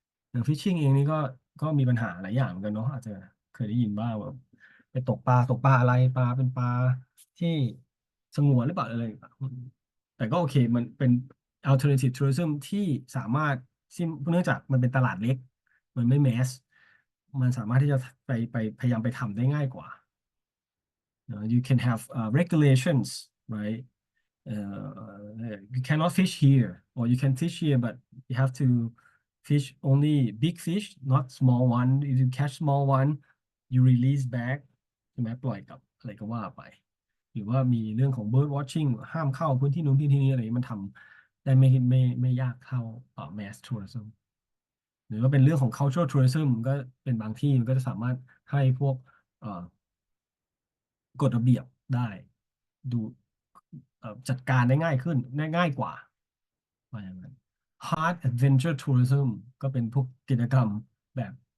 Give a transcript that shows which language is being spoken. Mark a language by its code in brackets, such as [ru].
[th] อย่าง fishing เองนี่ก็มีปัญหาหลายอย่างเหมือนกันเนาะอาจจะเคยได้ยินบ้างแบบไปตกปลาอะไรปลาเป็นปลาที่สงวนหรือเปล่าอะไรแบบแต่ก็โอเคมันเป็น alternative tourism ที่สามารถที่เนื่องจากมันเป็นตลาดเล็กมันไม่แมสมันสามารถที่จะไปพยายามไปทำได้ง่ายกว่า [en] you can have regulations, right? You cannot fish here, or you can fish here, but you have to fish only big fish, not small one. If you catch small one, you release back [th] ใช่ไหมปล่อยกลับอะไรก็ว่าไปหรือว่ามีเรื่องของ bird watching ห้ามเข้าพื้นที่นู้นที่นี้อะไรมันทำได้ไม่ยากเท่าmass tourism หรือว่าเป็นเรื่องของ cultural tourism ก็เป็นบางที่มันก็จะสามารถให้พวกเอ่อกฎระเบียบได้ดูจัดการได้ง่ายขึ้นได้ง่ายกว่าว่าอย่างนั้น Hard Adventure Tourism ก็เป็นพวกกิจกรรมแบบ